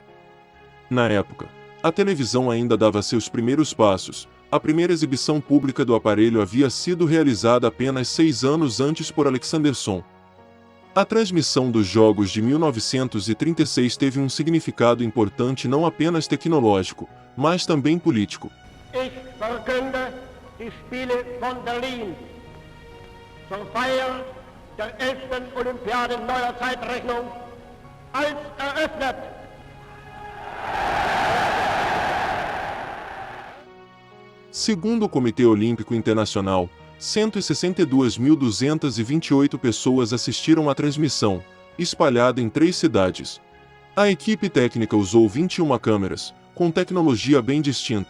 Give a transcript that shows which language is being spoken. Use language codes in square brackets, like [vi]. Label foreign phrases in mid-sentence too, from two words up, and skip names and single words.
[pt] Na época, a televisão ainda dava seus primeiros passos. A primeira exibição pública do aparelho havia sido realizada apenas 6 anos antes por Alexandersson. A transmissão dos Jogos de 1936 teve um significado importante não apenas tecnológico, mas também político. [de] Ich verkünde die Spiele von Berlin zur Feier der 11. Olympiade neuer Zeitrechnung als eröffnet. [pt] Segundo o Comitê Olímpico Internacional, 162.228 pessoas assistiram à transmissão, espalhada em 3 cidades. A equipe técnica usou 21 câmeras, com tecnologia bem distinta.